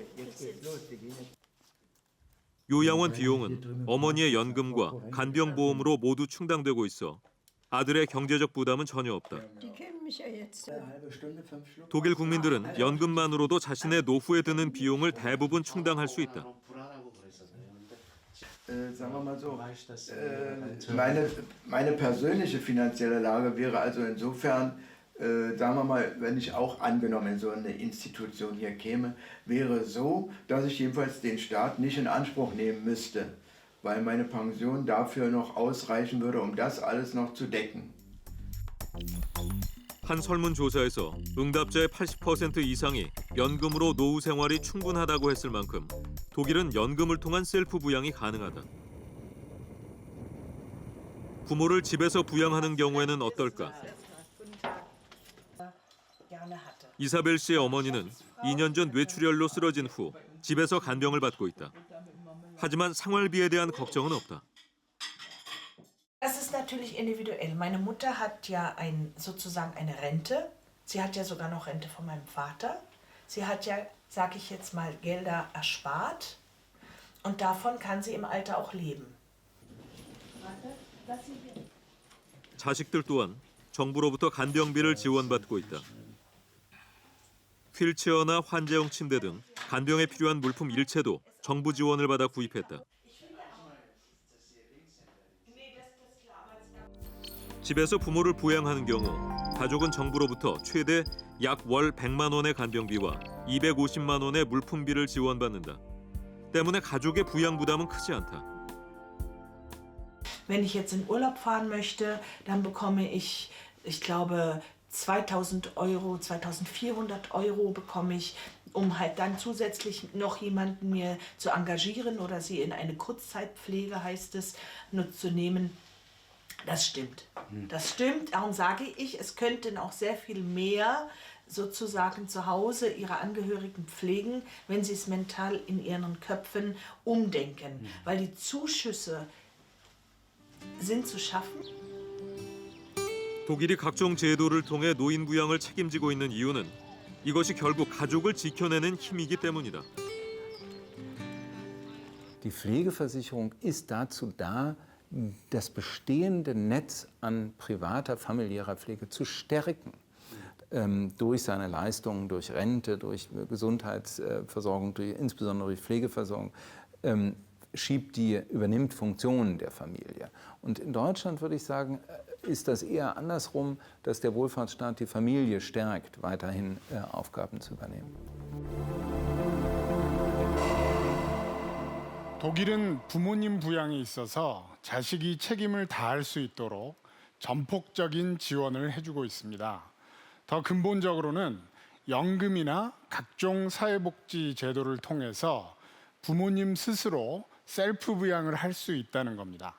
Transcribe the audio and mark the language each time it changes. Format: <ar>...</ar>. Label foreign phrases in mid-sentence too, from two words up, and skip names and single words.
<ko>요양원 비용은 어머니의 연금과 간병보험으로 모두 충당되고 있어 아들의 경제적 부담은 전혀 없다. 독일 국민들은 연금만으로도 자신의 노후에 드는 비용을 대부분 충당할 수 있다.</ko> <de>Sagen wir mal so, meine persönliche finanzielle Lage wäre also insofern, sagen wir mal, wenn ich auch angenommen in so eine Institution hier käme, wäre so, dass ich jedenfalls den Staat nicht in Anspruch nehmen müsste, weil meine Pension dafür noch ausreichen würde, um das alles noch zu decken.</de> <ko>한 설문조사에서 응답자의 80% 이상이 연금으로 노후 생활이 충분하다고 했을 만큼 독일은 연금을 통한 셀프 부양이 가능하다. 부모를 집에서 부양하는 경우에는 어떨까? 이사벨 씨의 어머니는 2년 전 뇌출혈로 쓰러진 후 집에서 간병을 받고 있다. 하지만 생활비에 대한 걱정은 없다.</ko> <de>Das ist natürlich individuell. Meine Mutter hat ja sozusagen eine Rente. Sie hat ja sogar noch Rente von meinem Vater. Sie hat ja, sage ich jetzt mal, Gelder erspart. Und davon kann sie im Alter auch leben.</de> <ko>자식들 또한 정부로부터 간병비를 지원받고 있다. 휠체어나 환자용 침대 등 간병에 필요한 물품 일체도 정부 지원을 받아 구입했다. 집에서 부모를 부양하는 경우 가족은 정부로부터 최대 약 월 100만 원의 간병비와 250만 원의 물품비를 지원받는다. 때문에 가족의 부양 부담은 크지 않다.</ko> <de>Wenn ich jetzt in Urlaub fahren möchte, dann bekomme ich glaube 2.000 Euro, 2.400 Euro bekomme ich, um halt dann zusätzlich noch jemanden mir zu engagieren oder sie in eine Kurzzeitpflege, heißt es, nur zu nehmen. Das stimmt. Das stimmt. Darum sage ich, es könnten auch sehr viel mehr sozusagen zu Hause ihre Angehörigen pflegen, wenn sie es mental in ihren Köpfen umdenken. Weil die Zuschüsse sind zu schaffen.</de> <ko>독일이 각종 제도를 통해 노인 부양을 책임지고 있는 이유는 이것이 결국 가족을 지켜내는 힘이기 때문이다.</ko> <de>Die Pflegeversicherung ist dazu da, das bestehende Netz an privater, familiärer Pflege zu stärken. Durch seine Leistungen, durch Rente, durch Gesundheitsversorgung, insbesondere durch Pflegeversorgung, übernimmt Funktionen der Familie. Und in Deutschland würde ich sagen, ist das eher andersrum, dass der Wohlfahrtsstaat die Familie stärkt, weiterhin Aufgaben zu übernehmen.</de> <ko>독일은 부모님 부양에 있어서 자식이 책임을 다할 수 있도록 전폭적인 지원을 해주고 있습니다. 더 근본적으로는 연금이나 각종 사회복지 제도를 통해서 부모님 스스로 셀프 부양을 할 수 있다는 겁니다.</ko>